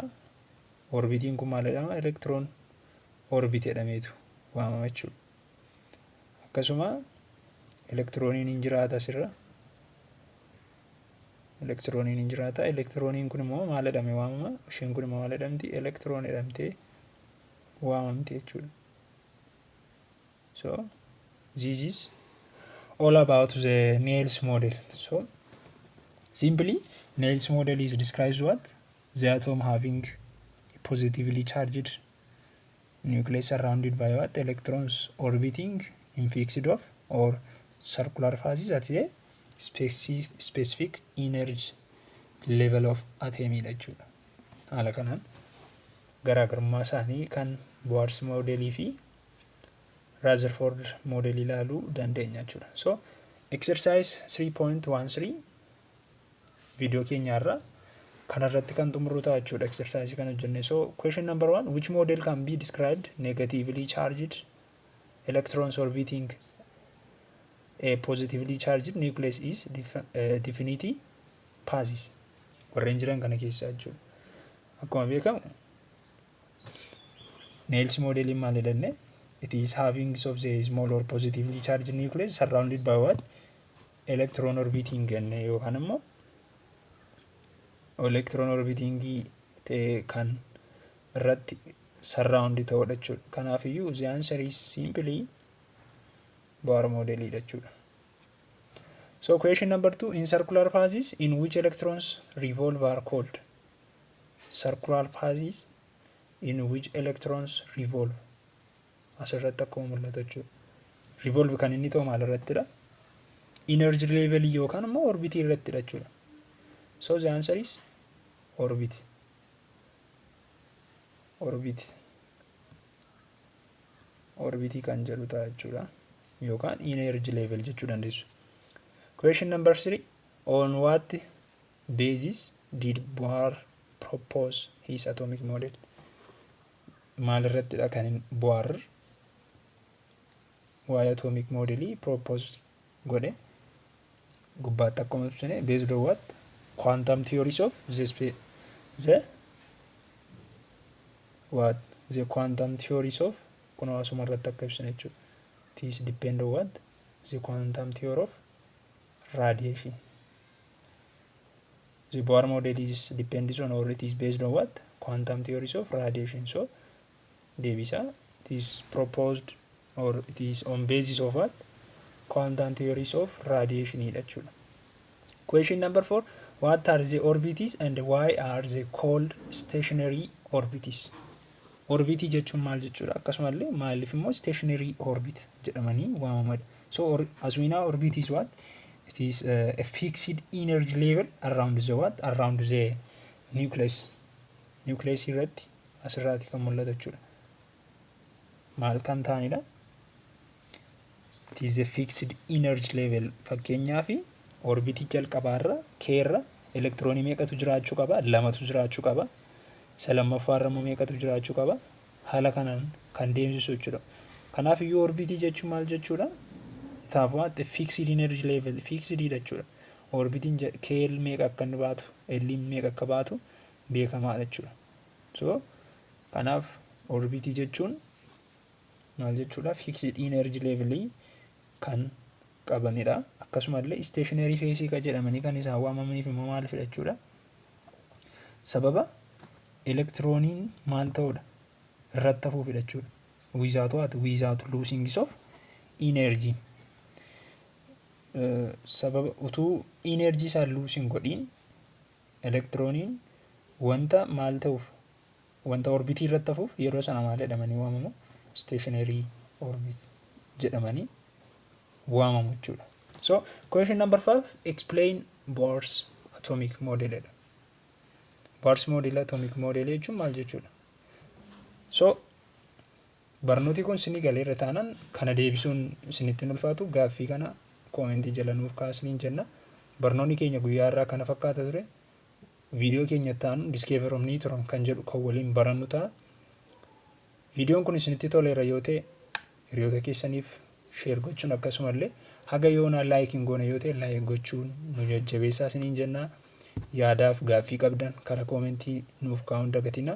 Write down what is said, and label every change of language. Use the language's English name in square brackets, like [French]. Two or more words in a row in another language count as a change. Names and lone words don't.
[Oromo] Orbitiin kun maal jedhama? [English] Electron orbit [Oromo] jedhameetu waamama jechuudha. Akkasuma elektirooniin hin jiraata asirra. Elektirooniin hin jiraata. Elektirooniin kun immoo maal jedhamee waamama? Isheen kun immoo maal jedhamti? Electron jedhamtee waamamti jechuudha. [English] So this is all about the Niels model. So simply Niels model is describes what? The atom having a positively charged nucleus surrounded by what? Electrons orbiting in fixed off or circular phases at a specific energy level of [Oromo] atomidha jechuudha. Haala kanaan garaagarummaa isaanii kan Bohr modelii fi Rutherford model ilaaluu dandeenya jechuudha. So exercise 3.13 video keenyaarra kanarratti kan xumurru ta'a jechuudha. Exercise kana hojjenne. [English] So question number 1, which model can be described negatively charged electrons orbiting a positively charged nucleus is definitely passes. [Oromo] Warreen jiran kana keessaa jechuudha. Akkuma beekamu Niels model maal jedhamne? [English] It is having of the small or positively charged nucleus surrounded by what? Electron orbiting [Oromo] jenne yookaan immoo [English] electron orbiting [Oromo] ta'e kan irratti surround ta'udha jechuudha. Kanaafiyyuu [English] the answer is simply Bohr model [Oromo] jechuudha. [English] So question number 2, in circular phases in which electrons revolve are called. Circular phases in which electrons revolve. [Oromo] Asirratti akkuma mul'atu jechuudha. Revolve kan inni ta'u maal irrattidha? [English] Energy level [Oromo] yookaan immoo orbit irrattidha jechuudha. [English] So the answer is orbit. [Oromo] Orbit kan jedhu ta'a jechuudha. Yookaan [English] energy level [Oromo] jechuu dandeessu. [English] Question number 3, on what basis did Bohr propose his atomic model? [Oromo] Maal irrattidha kan Bohr waa'ee [English] atomic model propose [Oromo] godhe? Gubbaatti akkuma ibsine [English] based on what? Quantum theories of the quantum theories of [Oromo] kun asuma irratti akka ibsine jechuudha. [English] This depend on what? The quantum theory of radiation. The Bohr model is depends on, or it is based on what? Quantum theories of radiation. So Devisa, it is proposed, or it is on basis of what? Quantum theories of radiation jechuudha. Question number 4, what are the orbits and why are they called stationary orbits? [Oromo] Orbit jechuun maal jechuudha? Akkasumallee maaliif immoo [English] stationary orbit [Oromo] jedhamanii waamamadha. [English] So as we know, orbit is what? It is a fixed energy level around the what? Around the nucleus. [Oromo] Nucleus irratti asirraati kan mul'atu jechuudha. Maal kan ta'anidha? [English] It is a fixed energy level. [Oromo] Fakkeenyaaf orbitii jalqabaarra keerra elektiroonii meeqatu jiraachuu qaba? 2tu jiraachuu qaba. Lamaffaarra immoo meeqatu jiraachuu qaba? Haala kanaan kan deemsisu jechuudha. Kanaaf iyyuu orbitii jechuun maal jechuudha? Itaaf what? [English] Fixed energy level, [Oromo] fixed jechuudha. Orbitiin keel meeqa akka inni baatu, L meeqa akka baatu beekamaadha jechuudha. So kanaaf orbitii jechuun maal jechuudha? [English] Fixed energy level [Oromo] kan qabanidha. Akkasumallee [English] stationary phase [Oromo] ka jedhamanii kan isaan waamamaniif immoo maal fidhachuudha? Sababa elektirooniin maal ta'udha? Irratti hafuu fidhachuudha. [English] Without losing of energy. [Oromo] Sababa utuu energy isaa losing godhiin elektirooniin wanta maal ta'uuf, wanta orbitii irratti hafuuf yeroo sana maal jedhamanii waamamu? [English] Stationary orbit [Oromo] jedhamanii waamamu jechuudha. [English] So question number 5, explain Bohr's atomic model. Bohr's model, atomic model [Oromo] jechuun maal jechuudha? So barnooti kun isinii galeerra taanaan kana deebisuun isinitti ulfaatu gaaffii kana koomentii jala nuuf kaasniin jenna. Barnoonni keenya guyyaa irraa kana fakkaata ture. Viidiyoo keenya taanu [English] discover of neutron [Oromo] kan jedhu kan waliin barannu ta'a. Viidiyoon kun isinitti toleera yoo ta'e hiriyoota keessaniif share gochuun, akkasumallee haga yoona like hin goone yoo ta'e like gochuun nu jajjabeessaa isiniin jenna. Yaadaaf gaaffii qabdan karaa koomentii nuuf kaa'uun dagatina.